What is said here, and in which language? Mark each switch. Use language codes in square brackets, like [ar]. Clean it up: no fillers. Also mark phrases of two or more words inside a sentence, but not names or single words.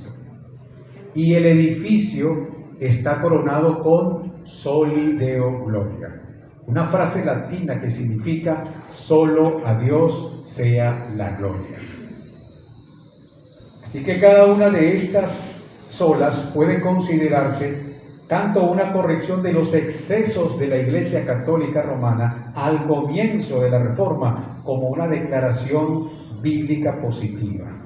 [es] Y el edificio está coronado con [la] soli Deo gloria, [es] una frase latina que significa solo a Dios sea la gloria. Así que cada una de estas solas puede considerarse tanto una corrección de los excesos de la Iglesia Católica Romana al comienzo de la Reforma, como una declaración bíblica positiva.